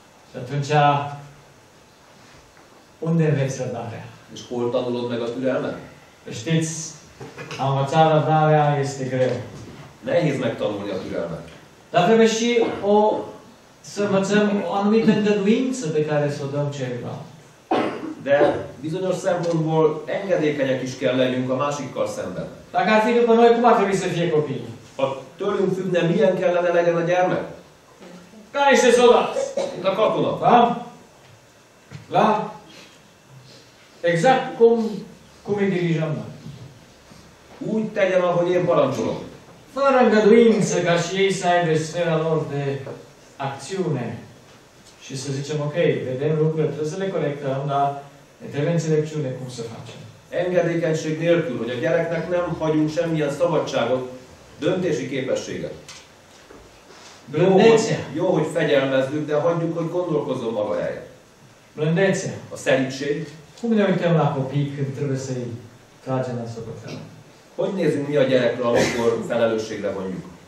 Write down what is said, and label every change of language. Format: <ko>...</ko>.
<ro>Și atunci, unde înveți răbdarea?</ro> <hu>És hol tanulod meg a türelmet?</hu> <ro>Știți, a învăța răbdarea este greu.</ro> <hu>Nehéz megtanulni a türelmet.</hu> <ro>Dar trebuie și să învățăm o anumită îngăduință pe care să o dăm celuilalt.</ro> <hu>De bizonyos szempontból engedékenyek is kell legyünk a másikkal szemben.</hu> <ro>Dacă ar fi după noi, cum ar trebui să fie copiii?</ro> <hu>Ha tőlünk függne, milyen kellene legyen a gyermek?</hu> <ro>Ca niște soldați.</ro> <hu>Mint a katona.</hu> <ro>Da? Da? Exact cum îi dirijăm noi.</ro> <hu>Úgy tegyen, ahogy én parancsolok.</hu> <ro>Fără îngăduință ca și ei să aibă sfera lor de acțiune. Și să zicem, ok, vedem lucrurile, trebuie să le corectăm, dar ne trebuie înțelepciune cum să facem.</ro> <hu>Engedékenység nélkül, hogy a gyereknek nem hagyunk semmilyen szabadságot, döntési képességet.</hu> <ro>Blândețea.</ro> <hu>Jó, hogy fegyelmezzük, de hagyjuk, hogy gondolkozzon maga helyet.</hu> <ro>Blândețea.</ro> <hu>A szelídség.</hu> <ro>Cum ne uităm la copii când trebuie să-i tragem la socoteală?</ro> <hu>Hogy nézünk mi a gyerekre, amikor felelősségre vonjuk?</hu>